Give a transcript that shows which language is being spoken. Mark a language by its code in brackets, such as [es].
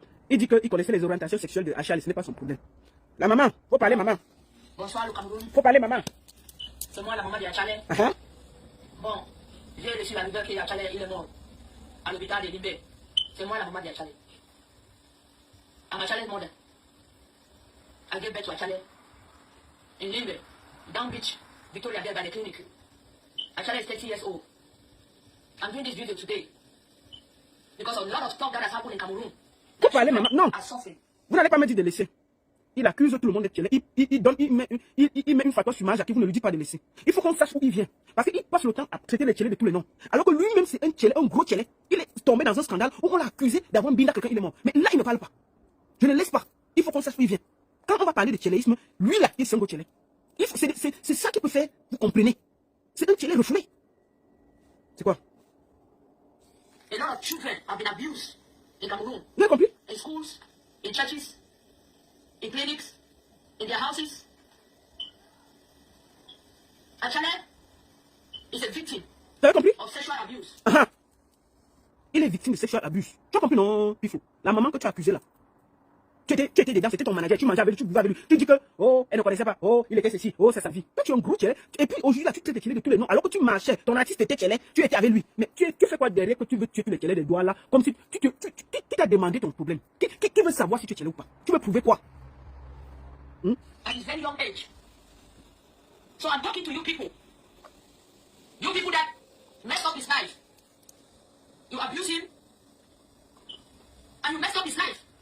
[fr] Il dit qu'il connaissait les orientations sexuelles de Achali, ce n'est pas son problème. La maman, faut parler maman. Bonsoir le Cameroun. Faut parler maman. C'est moi la maman d'Achali. Bon, j'ai reçu la nouvelle qu'Achali il est mort à l'hôpital de Limbé. C'est moi la maman d'Achali. Achali est mort. [en] I gave birth to Achali in Limbé, Down Beach, Victoria there by the clinic. Achali is 30 years old. I'm doing this video today because of a lot of stuff that has happened in Cameroon. [fr] Faut parler maman. Non. [en] As suffering. [fr] Vous n'allez pas me dire de laisser. il accuse tout le monde d'être tchélé. Il met une fatwa sur Maja qui vous ne lui dites pas de laisser. Il faut qu'on sache où il vient. Parce qu'il passe le temps à traiter les tchélés de tous les noms. Alors que lui-même, c'est un tchélé, un gros tchélé. Il est tombé dans un scandale où on l'a accusé d'avoir binda quelqu'un, il est mort. Mais là, il ne parle pas. Je ne laisse pas. Il faut qu'on sache où il vient. Quand on va parler de tchéléisme, lui là, il est un gros tchélé. C'est ça qui peut faire, vous comprenez. C'est un tchélé refoulé. C'est quoi? [en] A lot of children have been abused in Cameroon. [fr] Vous avez compris? [en] In schools, in churches, in clinics, in their houses. Achale is a victim [fr] Vous avez compris? [en] of sexual abuse. [fr] Il est victime de [en] sexual abuse. [fr] Tu as compris, non, Pifo? La maman que tu as accusée là. Tu étais dedans, c'était ton manager, tu mangeais avec lui, tu buvais avec lui. Tu dis que, oh, elle ne connaissait pas, oh, il était ceci, oh, c'est sa vie. Toi, tu es un gros tchélé. Et puis aujourd'hui, là, tu traites les tchélés de tous les noms. Alors que tu marchais, ton artiste était tchélé, tu étais avec lui. Mais tu fais quoi derrière que tu veux tuer tous les tchélés des doigts là? Comme si qui t'a demandé ton problème? Qui veut savoir si tu es tchélé ou pas? Tu veux prouver quoi? [en] At his very young age. So I'm talking to you people. You people that messed up his life. You abuse him. And you messed up his life.